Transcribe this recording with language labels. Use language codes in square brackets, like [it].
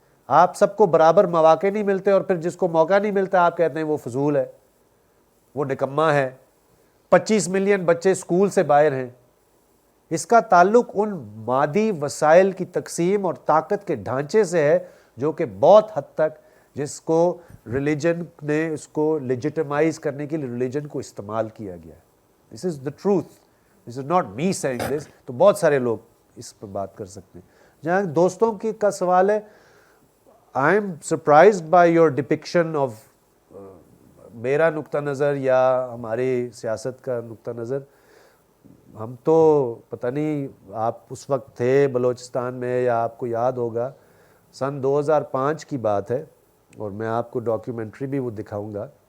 [ur] آپ سب کو برابر مواقع نہیں ملتے اور پھر جس کو موقع نہیں ملتا آپ کہتے ہیں وہ فضول ہے, وہ نکما ہے. 25 ملین بچے اسکول سے باہر ہیں, اس کا تعلق ان مادی وسائل کی تقسیم اور طاقت کے ڈھانچے سے ہے جو کہ بہت حد تک جس کو ریلیجن نے اس کو لیجیٹمائز کرنے کے لیے ریلیجن کو استعمال کیا گیا ہے. [en] This is the truth, this is not me seeing this. [ur] تو بہت سارے لوگ اس پر بات کر سکتے ہیں. جہاں دوستوں کی کا سوال ہے, [en] I am surprised by your depiction of [ur] میرا نقطہ نظر یا ہماری سیاست کا نقطہ نظر. ہم تو پتہ نہیں آپ اس وقت تھے بلوچستان میں یا آپ کو یاد ہوگا, سن 2005 کی بات ہے اور میں آپ کو ڈاکیومنٹری بھی وہ دکھاؤں گا.